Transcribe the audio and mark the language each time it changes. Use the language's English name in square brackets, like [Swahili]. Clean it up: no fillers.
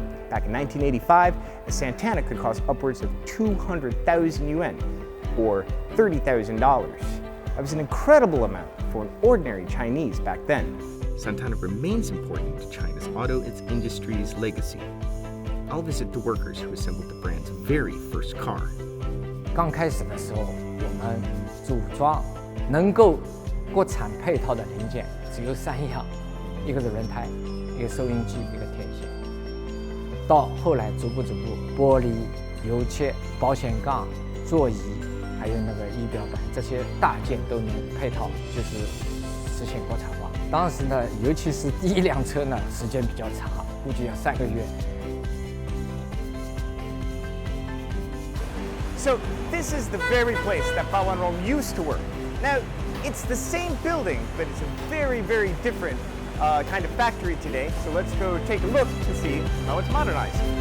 [English] Back in 1985, a Santana could cost upwards of 200,000 yuan, or $30,000. That was an incredible amount for an ordinary Chinese back then. Santana remains important to China's auto industry's legacy. I'll visit the workers who assembled the brand's very first car. [Chinese] 刚开始的时候，我们组装能够国产配套的零件只有3样，一个是轮胎，一个收音机，一个天线。到后来逐步，玻璃、油切、保险杠、座椅，还有那个仪表板这些大件都能配套，就是实现国产化。当时呢，尤其是第一辆车呢，时间比较长，估计要3个月。 [English] So this is the very place that Bao Wanrong used to work. Now, it's the same building, but it's a very, very different kind of factory today. So let's go take a look to see how it's modernized.